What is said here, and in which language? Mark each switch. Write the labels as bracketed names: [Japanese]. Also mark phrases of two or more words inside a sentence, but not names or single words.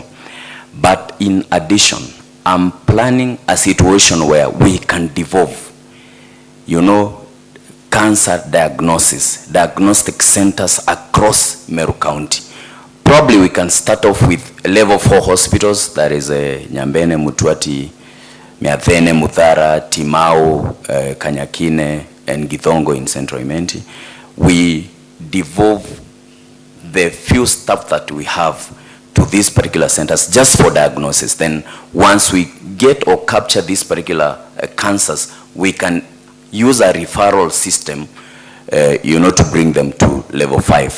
[English] But in addition, I'm planning a situation where we can devolve, cancer diagnostic centers across Meru County. Probably we can start off with level 4 hospitals, that is Nyambene, Mutuati, Miathene, Muthara, Timau, Kanyakine, and Githongo in Central Imenti. We devolve the few staff that we have to these particular centers just for diagnosis. Then once we get or capture these particular cancers, we can use a referral system, to bring them to level 5.